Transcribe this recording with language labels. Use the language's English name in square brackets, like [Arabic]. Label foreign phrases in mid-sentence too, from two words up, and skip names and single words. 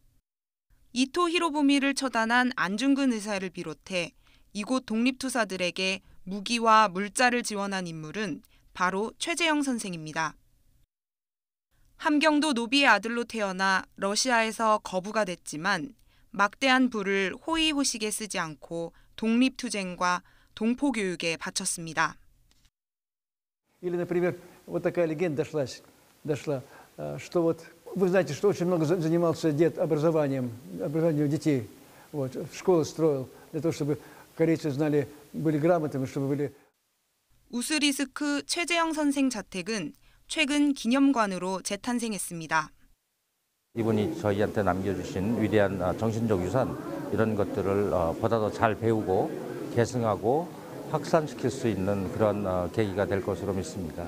[Korean] 이토 히로부미를 처단한 안중근 의사를 비롯해 이곳 독립투사들에게 무기와 물자를 지원한 인물은 바로 최재형 선생입니다. 함경도 노비의 아들로 태어나 러시아에서 거부가 됐지만 막대한 부를 호의호식에 쓰지 않고 독립투쟁과 동포교육에 바쳤습니다. [Russian] Или, например, вот такая легенда дошла, что вот вы знаете, что очень много занимался дед образованием детей. Вот, школы строил для того, чтобы корейцы знали, были грамотными, чтобы были. [Korean] 우스리스크 최재형 선생 자택은 최근 기념관으로 재탄생했습니다. 이분이 저희한테 남겨주신 위대한 정신적 유산 이런 것들을 보다 더 잘 배우고 계승하고 확산시킬 수 있는 그런 계기가 될 것으로 믿습니다.